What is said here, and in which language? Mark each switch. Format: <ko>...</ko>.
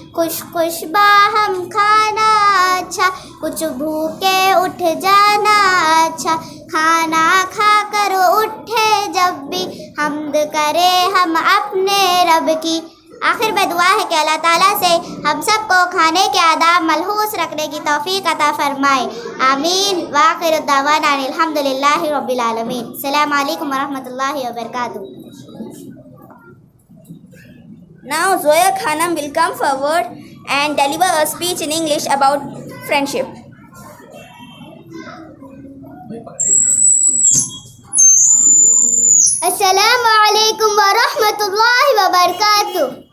<ur>خوش خوش باہم کھانا اچھا, کچھ بھوکے اٹھ جانا اچھا, کھانا کھا کر اٹھے جب بھی حمد کرے ہم اپنے رب کی. آخر میں دعا ہے کہ اللہ تعالیٰ سے ہم سب کو کھانے کے آداب ملحوظ رکھنے کی توفیق عطا فرمائے, آمین.</ur> <ar>وآخر الدعوانا ان الحمد للہ رب العالمین. السلام علیکم ورحمۃ اللہ وبرکاتہ.</ar> <en>Now Zoya Khanam will come forward and deliver a speech in English about friendship.</en> <ar>السلام علیکم ورحمۃ اللہ وبرکاتہ.</ar>